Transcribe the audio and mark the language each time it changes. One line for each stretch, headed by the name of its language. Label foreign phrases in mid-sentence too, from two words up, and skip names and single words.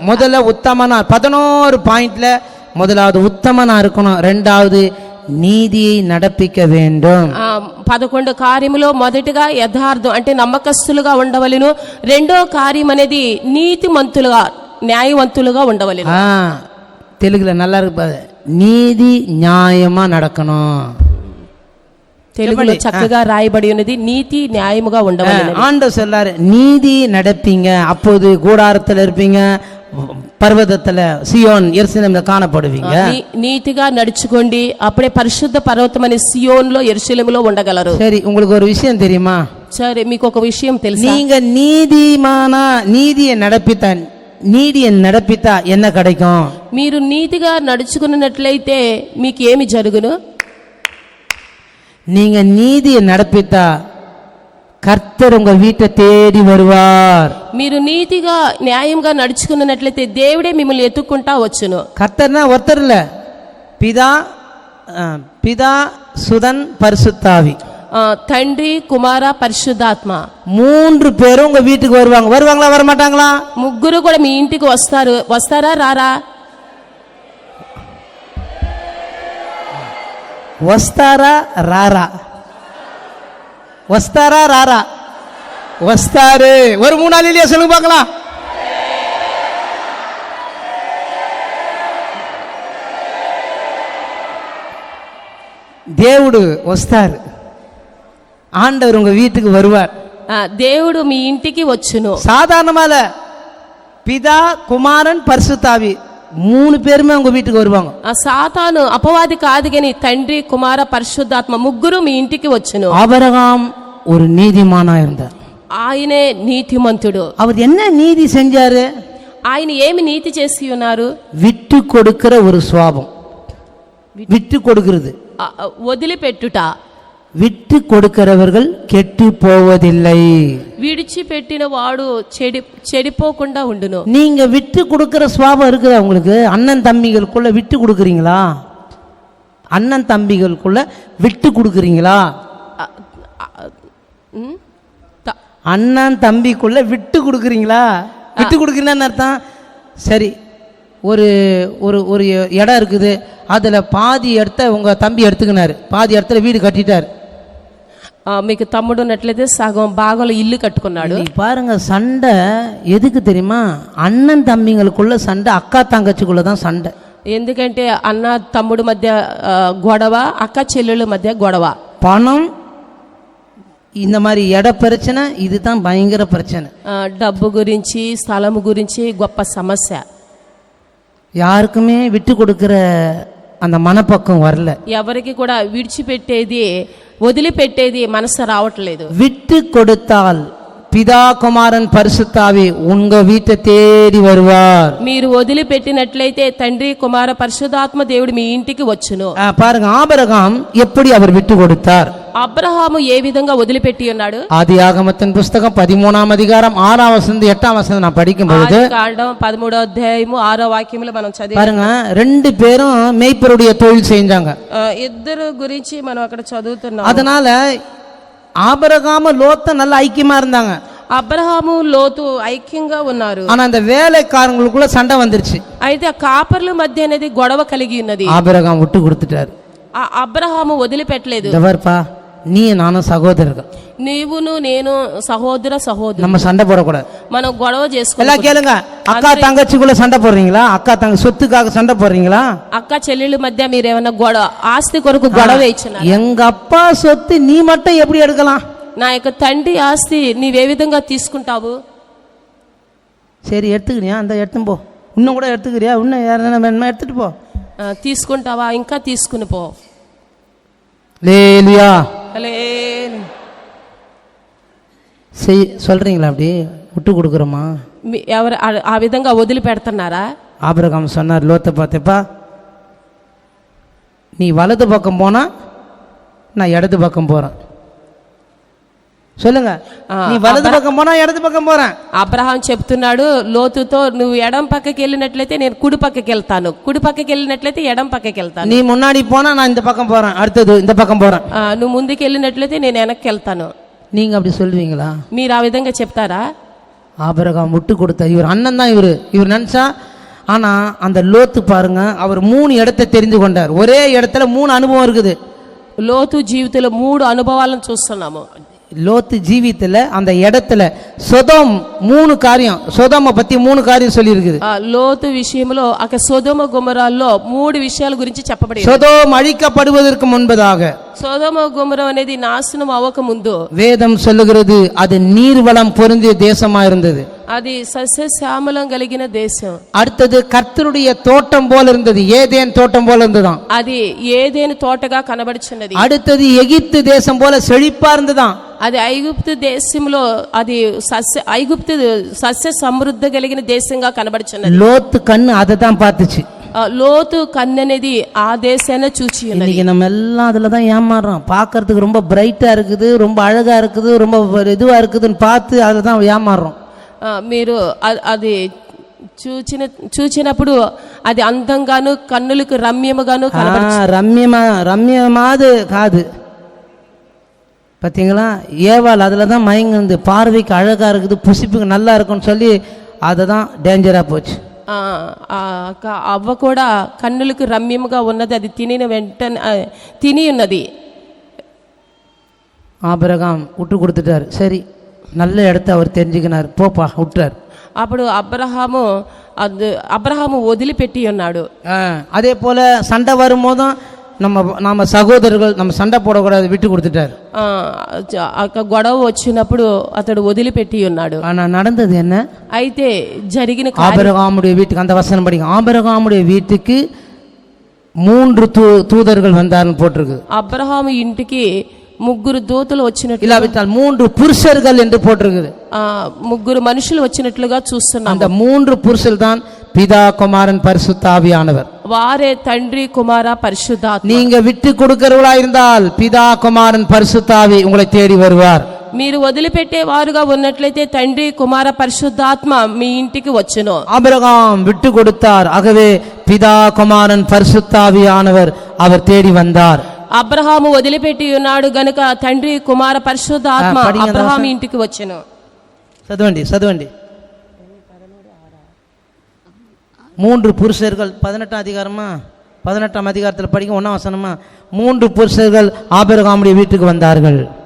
Tamil: முதல்ல உத்தமனா, 11 பாயிண்ட்ல முதலாவது உத்தமனா இருக்கணும். 2வது నీతిயை நடப்பிக்க வேண்டும்.
Telugu: 11 కార్యములో మొదటిగా యథార్థం అంటే నమ్మకస్తులుగా ఉండవలెను. రెండో కార్యం అనేది నీతిమంతులుగా, న్యాయవంతులుగా ఉండవలెను.
Tamil: తెలుగులో நல்லா இருக்கு, நீதி நியாயமா நடக்கணும்.
Telugu: తెలుగులో చక్కగా రాయబడి ఉన్నది, నీతి న్యాయముగా ఉండవలెను.
Tamil: ஆண்டவர் சொல்லாரு, நீதி நடப்பீங்க, அப்போது கூடாரத்தில் இருப்பீங்க, பர்வதத்துல சியோன் எருசலேம்ல காணப்படுவீங்க.
Telugu: నీతిగా నడుచుకోండి, అప్పుడే పరిశుద్ధ పర్వతమని సియోన్లో యెరూషలేములో ఉండగలరు.
Tamil: சரி, உங்களுக்கு ஒரு விஷயம் தெரியுமா?
Telugu: సరే, మీకు ఒక విషయం తెలుసా?
Tamil: நீங்க நீதியை நடப்பித்தா என்ன கிடைக்கும்?
Telugu: మీరు నీతిగా నడుచుకున్నట్లయితే మీకు ఏమి జరుగును?
Tamil: நீங்க நீதியை நடப்பித்தா கர்த்தர் உங்க வீட்டை தேடி வருவார்.
Telugu: మీరు నీతిగా న్యాయంగా నడుచుకున్నట్లయితే దేవుడే మిమ్మల్ని ఎత్తుక్కుంటా వచ్చును.
Tamil: கர்த்தர்னா ஒருத்தர் இல்ல, பிதா சுதன் பரிசுத்தாவி,
Telugu: తండ్రి కుమార పరిశుద్ధాత్మ,
Tamil: 3 பேரும் உங்க வீட்டுக்கு வருவாங்க. வருவாங்களா வர மாட்டாங்களா?
Telugu: ముగ్గురు కూడా మీ ఇంటికి వస్తారు. వస్తారా రారా? వస్తారా రారా? వస్తారా రారా? వస్తారు.
Tamil: ஒரு 3 நாள் இல்லையா சொல்லுங்க பார்க்கலாம்.
Telugu: దేవుడు వస్తారు,
Tamil: ஆண்டவர் உங்க வீட்டுக்கு வருவார்.
Telugu: దేవుడు మీ ఇంటికి వచ్చును.
Tamil: சாதாரணமால பிதா குமாரன் பரிசுத்தாவி 3 பேருமே உங்க வீட்டுக்கு வருவாங்க.
Telugu: సాతాను అపవాది కాదు గాని తండ్రి కుమార పరిశుద్ధాత్మ ముగ్గురు మీ ఇంటికి వచ్చును.
Tamil: ஆபிரகாம் ஒரு நீதிமானா இருந்தார்.
Telugu: ఆయనే నీతిమంతుడు.
Tamil: அவர் என்ன நீதி செஞ்சாரு?
Telugu: ఆయన ఏమి నీతి చేసి ఉన్నారు?
Tamil: விட்டு கொடுக்கிற ஒரு சுவாபம். விட்டு கொடுக்கிறது,
Telugu: వదిలిపెట్టుట.
Tamil: விட்டு கொடுக்கிறவர்கள் கெட்டு போவதில்லை.
Telugu: విడిచిపెట్టిన వాడు చెడిపోకుండా ఉండును.
Tamil: நீங்க விட்டு கொடுக்கிற சுவாபம் இருக்குதா உங்களுக்கு? அண்ணன் தம்பிகளுக்குள்ள விட்டு கொடுக்குறீங்களா? அண்ணன் தம்பிகளுக்குள்ள விட்டு கொடுக்குறீங்களா? அண்ணன் தம்பிக்குள்ள விட்டு கொடுக்குறீங்களா? விட்டு கொடுக்குறீங்கன்னு அர்த்தம். சரி, ஒரு ஒரு ஒரு இடம் இருக்குது, அதில் பாதி இடத்த உங்கள் தம்பி எடுத்துக்கினார், பாதி இடத்துல வீடு கட்டிட்டார்.
Telugu: మీకు తమ్ముడు ఉన్నట్లయితే సగం భాగంలో ఇల్లు కట్టుకున్నాడు.
Tamil: பாருங்க, சண்டை எதுக்கு தெரியுமா? அண்ணன் தம்பிங்களுக்குள்ள சண்டை, அக்கா தங்கச்சிக்குள்ள தான் சண்டை.
Telugu: ఎందుకంటే అన్న తమ్ముడు మధ్య గొడవ, అక్క చెల్లెళ్ళ మధ్య గొడవ.
Tamil: பணம், இந்த மாதிரி இட பிரச்சனை, இதுதான் பயங்கர பிரச்சனை.
Telugu: డబ్బు గురించి, స్థలము గురించి గొప్ప సమస్య.
Tamil: யாருக்குமே விட்டு கொடுக்கிற அந்த மனப்பக்கம் வரல.
Telugu: ఎవరికి కూడా విడిచిపెట్టేది, వదిలిపెట్టేది మనసు రావట్లేదు.
Tamil: விட்டு கொடுத்தால் பிதா குமாரன் பரிசுத்தாவி உங்க வீட்டை தேடி வருவார்.
Telugu: మీరు వదిలిపెట్టినట్లయితే తండ్రి కుమార పరిశుద్ధాత్మ దేవుడు మీ ఇంటికి వచ్చును.
Tamil: பாருங்க, ஆபிரகாம் எப்படி அவர் விட்டு கொடுத்தார்?
Telugu: అబ్రహాము ఏ విధంగా వదిలిపెట్టి ఉన్నాడు?
Tamil: ஆதியாகமத்தின் புஸ்தகம் 13ஆம் அதிகாரம் 6ஆம் வசனம் 8ஆம் வசனம் நான் படிக்கும் பொழுது,
Telugu: కాండం 13వ అధ్యాయము 6వ వాక్యములో మనం చదివి
Tamil: பாருங்க, 2 பேரும் மேய்ப்பருடைய தொழில் செஞ்சாங்க.
Telugu: ఇద్దరు గురించి మనం అక్కడ చదువుతున్నాం.
Tamil: அதனால ஆபிரகாம் லோத்து நல்ல ஐக்கியமா இருந்தாங்க.
Telugu: అబ్రహాము లోతు ఐక్యంగా ఉన్నారు.
Tamil: ஆனா அந்த வேலைக்காரங்களுக்குள்ள சண்டை வந்துருச்சு.
Telugu: అయితే ఆ కాపర్ల మధ్య అనేది గొడవ కలిగి ఉన్నది.
Tamil: ஆபிரகாம் விட்டு கொடுத்துட்டாரு.
Telugu: ఆ అబ్రహాము వదిలిపెట్టలేదు.
Tamil: தவறுப்பா, நீ நானும் சகோதரர்கள்,
Telugu: నీవును నేను సహోదరి,
Tamil: நம்ம சண்டை போடக்கூடாது,
Telugu: మనం గొడవ చేసుకోవాలి.
Tamil: எல்லாம் கேளுங்க. அக்கா தங்கச்சிக்குள்ள சண்டை போடுறீங்களா? அக்கா தங்க சொத்துக்காக சண்டை போடுறீங்களா?
Telugu: అక్క చెల్లెళ్ళ మధ్య మీరు ఏమైనా గొడవ, ఆస్తి కొరకు గొడవ ఇచ్చినారు?
Tamil: எங்க அப்பா சொத்து நீ மட்டும் எப்படி எடுக்கலாம்?
Telugu: నా యొక్క తండ్రి ఆస్తి నీవే విధంగా తీసుకుంటావు?
Tamil: சரி, எடுத்துக்கிறியா? அந்த எடுத்து போ. இன்னும் கூட எடுத்துக்கிறியா? இன்னும் யாரும் வேணுமா? எடுத்துட்டு போ.
Telugu: తీసుకుంటావా? ఇంకా తీసుకుని పో.
Tamil: லேலியா சொல்றீங்களா? அப்படி விட்டு கொடுக்குறோமா?
Telugu: ఎవరు ఆ విధంగా వదిలిపెడుతున్నారా?
Tamil: ஆபிரகாம் சொன்னார் லோத்தை பார்த்தப்பா, நீ வலது பக்கம் போனா நான் இடது பக்கம் போறேன். சொல்லுங்க, நீ வலது பக்கம் போனா இடது பக்கம் போறேன்.
Telugu: అబ్రహాం చెప్తున్నాడు లోతుతో, నువ్వు ఎడం పక్కకి వెళ్ళినట్లయితే నేను కుడి పక్కకి వెళ్తాను, కుడి పక్కకి వెళ్ళినట్లయితే ఎడం పక్కకి వెళ్తాను.
Tamil: நீ முன்னாடி போனா நான் இந்த பக்கம் போறேன், அடுத்தது இந்த பக்கம் போறேன்.
Telugu: నువ్వు ముందుకు వెళ్ళినట్లయితే నేను వెనక్కి వెళ్తాను.
Tamil: நீங்க அப்படி சொல்வீங்களா?
Telugu: మీరు ఆ విధంగా చెప్తారా?
Tamil: ஆபிரகாம் விட்டு கொடுத்த இவர் அண்ணன் தான். இவர் நினைச்சா, ஆனா அந்த லோத்து பாருங்க, அவர் 3 இடத்தை தெரிந்து கொண்டார். ஒரே இடத்துல 3 அனுபவம் இருக்குது.
Telugu: లోతు జీవితంలో 3 అనుభవాలను చూస్తున్నాము.
Tamil: லோத்து ஜீவித்துல அந்த இடத்துல சொதோம் 3 காரியம், சொதோமை பத்தி 3 காரியம் சொல்லி இருக்குது.
Telugu: లోతు విషయంలో అక్కడ సొదొమ గొమొరాల్లో 3 విషయాల గురించి చెప్పబడింది.
Tamil: சொதோம் அழிக்கப்படுவதற்கு முன்பதாக,
Telugu: సొదొమ గొమొర అనేది నాశనం అవ్వక ముందు
Tamil: வேதம் சொல்லுகிறது அது நீர்வளம் பொருந்திய தேசமா இருந்தது.
Telugu: అది సస్యశ్యామలం కలిగిన దేశం.
Tamil: அடுத்தது கர்த்தருடைய தோட்டம் போல இருந்தது, ஏதேன் தோட்டம் போல இருந்ததாம்.
Telugu: అది ఏదేని తోటగా కనబడుచున్నది.
Tamil: அடுத்தது எகிப்து தேசம் போல செழிப்பா இருந்ததாம்.
Telugu: అది ఐగుప్తు దేశంలో అది ఐగుప్తు సస్య సమృద్ధి కలిగిన దేశంగా కనబడుచున్నది.
Tamil: லோத்து கண்ணு அதை தான் பார்த்துச்சு.
Telugu: లోతు కన్ననేది ఆ దేశాన్ని చూచి ఉన్నది.
Tamil: இன்னைக்கு நம்ம எல்லாம் அதுல தான் ஏமாறுறோம். பார்க்கறதுக்கு ரொம்ப பிரைட்டா இருக்குது, ரொம்ப அழகா இருக்குது, ரொம்ப இதுவா இருக்குதுன்னு பார்த்து அதை தான் ஏமாறுறோம்.
Telugu: మీరు అది చూచినప్పుడు అది అందంగాను కన్నులకు రమ్యముగాను ரம்யமாது காது.
Tamil: பார்த்தீங்களா, ஏவாள் அதில் தான் மயங்குது. பார்வைக்கு அழகா இருக்குது, புசிப்புக்கு நல்லா இருக்குன்னு சொல்லி அதை தான் டேஞ்சரா போச்சு.
Telugu: అవ్వ కూడా కన్నులకు రమ్యముగా ఉన్నది, అది తినిన వెంటనే తిని ఉన్నది.
Tamil: ஆபிரகாம் விட்டு கொடுத்துட்டார். சரி, நல்ல இடத்த அவர் தெரிஞ்சுக்கினார், போப்பா விட்டார்.
Telugu: అప్పుడు అబ్రహాము వదిలిపెట్టి ఉన్నాడు.
Tamil: அதே போல சண்டை வரும்போதும் நம்ம சகோதரர்கள் நம்ம சண்டை போடக்கூடாது, விட்டு கொடுத்துட்டார்.
Telugu: గొడవ వచ్చినప్పుడు అతడు వదిలిపెట్టి ఉన్నాడు.
Tamil: ஆனா நடந்தது என்ன?
Telugu: అయితే జరిగిన
Tamil: ஆபிரகாமுடைய வீட்டுக்கு, அந்த வசனம் படிங்க, ஆபிரகாமுடைய வீட்டுக்கு 3 தூதர்கள் வந்தார்னு போட்டிருக்கு.
Telugu: అబ్రహాము ఇంటికి 3 దూతలు వచ్చినట్లు,
Tamil: இல்லாவிட்டால் 3 புருஷர்கள் என்று போட்டிருக்குது.
Telugu: 3 మనుషులు వచ్చినట్లుగా చూస్తున్నాం.
Tamil: அந்த 3 புருஷர்கள் தான் பிதா, குமாரன், பரிசுத்த ஆவியானவர்.
Telugu: వారే తండ్రి, కుమార, పరిశుద్ధాత్మ.
Tamil: நீங்க விட்டு கொடுக்கிறவளா இருந்தால் பிதா, குமாரன், பரிசுத்த ஆவி உங்களை தேடி வருவார்.
Telugu: మీరు వదిలిపెట్టే వారుగా ఉన్నట్లయితే తండ్రి, కుమార, పరిశుద్ధాత్మ మీ ఇంటికి వచ్చును.
Tamil: ஆபிரகாம் விட்டு கொடுத்தார், ஆகவே பிதா, குமாரன், பரிசுத்த ஆவியானவர் அவர் தேடி வந்தார்.
Telugu: అబ్రహాము వదిలిపెట్టి ఉన్నాడు గనుక తండ్రి, కుమార, పరిశుద్ధాత్మ అబ్రహాము ఇంటికి వచ్చెను.
Tamil: చదవండి 3 புருஷர்கள் 18ஆம் அதிகாரமா 18ஆம் அதிகாரத்தில் படிக்க 1ஆம் வசனமா 3 புருஷர்கள் ஆபிரகாமுடைய வீட்டுக்கு வந்தார்கள்.